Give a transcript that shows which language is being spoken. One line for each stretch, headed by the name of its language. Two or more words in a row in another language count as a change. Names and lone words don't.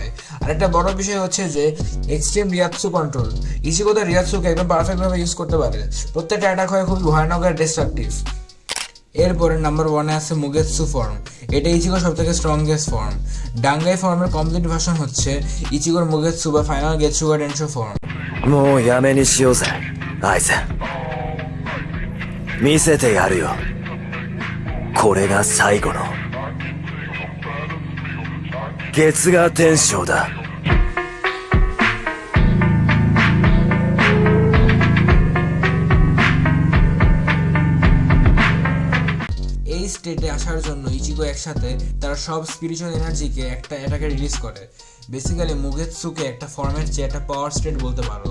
Bangla: আর একটা বড় বিষয় হচ্ছে যে এক্সট্রিম রিয়াৎসু কন্ট্রোল। ইচিগো তার রিয়াৎসুকে একদম পারফেক্টভাবে ইউজ করতে পারে। প্রত্যেকটা অ্যাটাক হয় খুবই ভয়ানক আর ডিস্ট্রাকটিভ। এরপরে নাম্বার 1-এ আছে মুগেতসু ফর্ম। এটা ইচিগোর সবথেকে
English: strongest form.
Bangla: ডাঙ্গাই ফর্মের
English: complete version
Bangla: হচ্ছে ইচিগোর মুগেতসু বা ফাইনাল গেতসুগা টেনশো ফর্ম।
Japanese: もうやめにしようぜアイゼン見せてやるよこれが最後の月牙天章だ
Bangla: এই স্টেটে আসার জন্য ইচিগো একসাথে তার সব
English: spiritual energy
Bangla: একটা অ্যাটাকে রিলিজ করে। বেসিক্যালি মুগেতসুকে একটা ফর্মের চেয়ে একটা
English: power state
Bangla: বলতে পারো।